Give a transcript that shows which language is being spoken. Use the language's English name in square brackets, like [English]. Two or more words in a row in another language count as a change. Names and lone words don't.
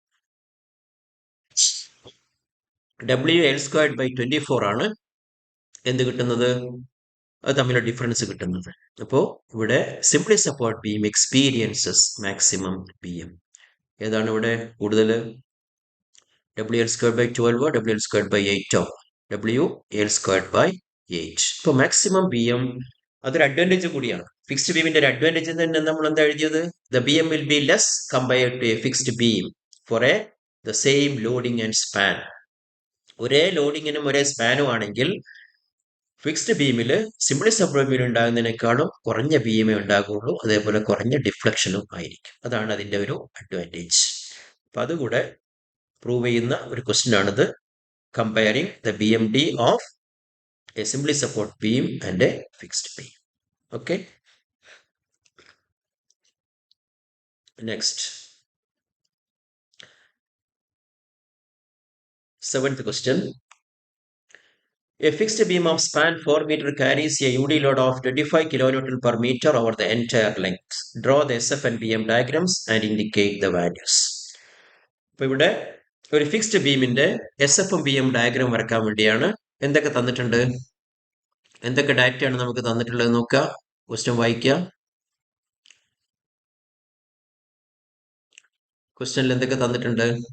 [English] W L squared by 24 [Malayalam] ആണ് എന്ത് കിട്ടുന്നത്? അത് തമ്മിലുള്ള ഡിഫറൻസ് കിട്ടുന്നത്. അപ്പോൾ ഇവിടെ [English] simply support beam experiences maximum B M. [Malayalam] ഏതാണ് ഇവിടെ കൂടുതൽ? [English] W L squared by 12 W L squared by 8 W L squared by 8. [Malayalam] ഇപ്പോൾ [English] maximum B M [Malayalam] അതൊരു അഡ്വാൻറ്റേജ് കൂടിയാണ്. ഫിക്സ്ഡ് ബീമിന്റെ ഒരു അഡ്വാൻറ്റേജ് തന്നെ നമ്മൾ എന്താ എഴുതിയത്? [English] the B M will be less compared to a fixed beam for the same loading and span. [Malayalam] ഒരേ ലോഡിങ്ങിനും ഒരേ സ്പാനും ആണെങ്കിൽ ഫിക്സ്ഡ് ബീമിൽ [English] simply support beam [Malayalam] ഉണ്ടാകുന്നതിനേക്കാളും കുറഞ്ഞ ബീമേ ഉണ്ടാകുള്ളൂ, അതേപോലെ കുറഞ്ഞ ഡിഫ്ലക്ഷനും ആയിരിക്കും. അതാണ് അതിന്റെ ഒരു അഡ്വാൻറ്റേജ്. അപ്പൊ അതുകൂടെ പ്രൂവ് ചെയ്യുന്ന ഒരു ക്വസ്റ്റ്യൻ ആണിത്. [English] comparing the B M D of a simply support beam and a fixed beam. Okay. Next. 7th question. A fixed beam of span 4 meter carries a UD load of 25 kilonewton per meter over the entire length. Draw the SF and BM diagrams and indicate the values. [Malayalam] അപ്പോൾ ഇവിടെ ഒരു ഫിക്സ്ഡ് ബീമിന്റെ SF ഉം [English] BM diagram [Malayalam] വരക്കാൻ വേണ്ടിയാണ്. എന്തൊക്കെ തന്നിട്ടുണ്ട്? എന്തൊക്കെ ഡാറ്റയാണ് നമുക്ക് തന്നിട്ടുള്ളത് നോക്കുക. ക്വസ്റ്റ്യൻ വായിക്കുക. ക്വസ്റ്റ്യനിൽ എന്തൊക്കെ തന്നിട്ടുണ്ട്?